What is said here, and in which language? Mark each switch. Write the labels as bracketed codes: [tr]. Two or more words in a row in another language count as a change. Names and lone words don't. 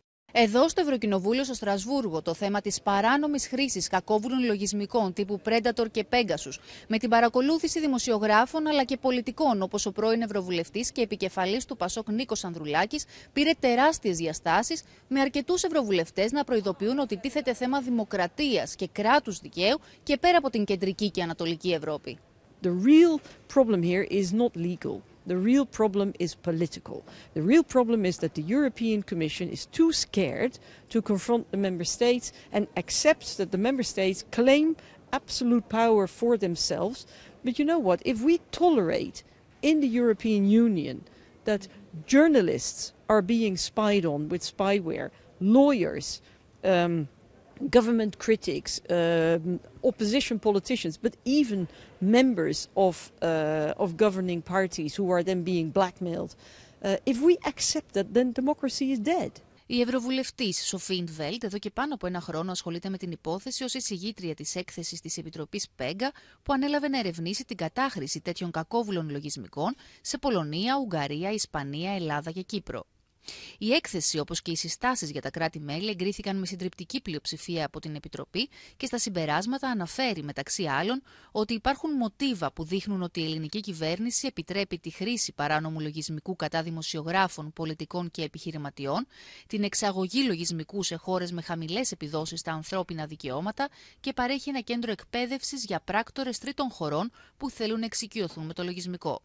[el] Εδώ στο Ευρωκοινοβούλιο στο Στρασβούργο, το θέμα της παράνομης χρήσης κακόβουλων λογισμικών τύπου Predator και Pegasus, με την παρακολούθηση δημοσιογράφων αλλά και πολιτικών όπως ο πρώην Ευρωβουλευτής και επικεφαλής του Πασόκ Νίκος Ανδρουλάκης, πήρε τεράστιες διαστάσεις, με αρκετούς ευρωβουλευτές να προειδοποιούν ότι τίθεται θέμα δημοκρατίας και κράτους δικαίου και πέρα από την κεντρική και ανατολική Ευρώπη. [en] The real problem here is not legal. The real problem is political. The real problem is that the European Commission is too scared to confront the member states and accepts that the member states claim absolute power for themselves. But you know what? If we tolerate in the European Union that journalists are being spied on with spyware, lawyers, government critics, opposition politicians, but even members of governing parties who are then being blackmailed. If we accept that, then democracy is dead. [el] Η Ευρωβουλευτής Σοφή Ιντβέλτ εδώ και πάνω από ένα χρόνο ασχολείται με την υπόθεση ως εισηγήτρια της έκθεσης της Επιτροπής PEGA που ανέλαβε να ερευνήσει την κατάχρηση τέτοιων κακόβουλων λογισμικών σε Πολωνία, Ουγγαρία, Ισπανία, Ελλάδα και Κύπρο. Η έκθεση, όπως και οι συστάσεις για τα κράτη-μέλη, εγκρίθηκαν με συντριπτική πλειοψηφία από την Επιτροπή και στα συμπεράσματα αναφέρει, μεταξύ άλλων, ότι υπάρχουν μοτίβα που δείχνουν ότι η ελληνική κυβέρνηση επιτρέπει τη χρήση παράνομου λογισμικού κατά δημοσιογράφων, πολιτικών και επιχειρηματιών, την εξαγωγή λογισμικού σε χώρες με χαμηλές επιδόσεις στα ανθρώπινα δικαιώματα και παρέχει ένα κέντρο εκπαίδευσης για πράκτορες τρίτων χωρών που θέλουν να εξοικειωθούν με το λογισμικό.